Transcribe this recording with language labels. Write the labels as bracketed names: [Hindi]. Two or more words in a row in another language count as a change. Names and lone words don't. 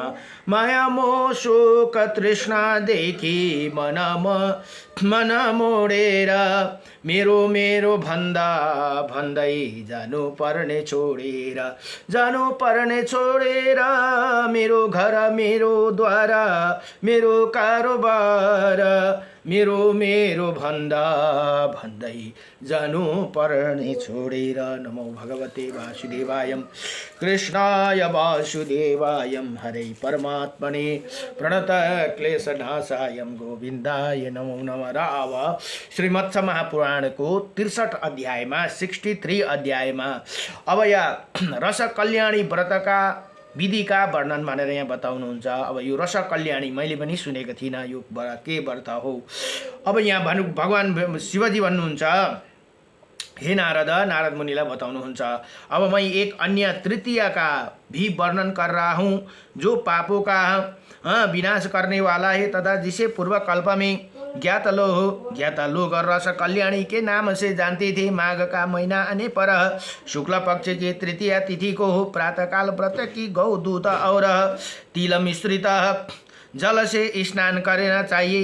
[Nepali] माया मोह शोक तृष्णादेखि मन मोडेर मेरो मेरो भन्दा भन्दै जानु पर्ने छोडेर मेरो घर मेरो द्वार मेरो कारोबार मेरो भन्दा भन्दै जानु पर्ने छोडेर। [Sanskrit] नमो भगवते वासुदेवायम कृष्णाय वासुदेवायम हरे परमात्मने प्रणत क्लेशनाशायम गोविन्दाय नमो नमः। [Nepali] अब श्रीमत्स महापुराणको 63 अध्यायमा 63 अध्यायमा अब यहाँ रस कल्याणी व्रतका विधिका वर्णन भनेर यहाँ बताउनुहुन्छ। अब यो रस कल्याणी मैले पनि सुनेको थिइनँ, यो के व्रत हो। अब यहाँ भगवान शिवजी भन्नुहुन्छ, हे नारद मुनिलाई बताउनुहुन्छ, [Hindi] अब मैं एक अन्य तृतीय का भी वर्णन कर रहा हूँ जो पापों का विनाश करने वाला है तथा जिसे पूर्व कल्प में ज्ञात लोग रस कल्याणी के नाम से जानते थे। माघ का महीना आने पर शुक्ल पक्ष के तृतीय तिथि को प्रातःकाल व्रत की गौ दूध और तिल मिश्रित जल से स्नान करना चाहिए।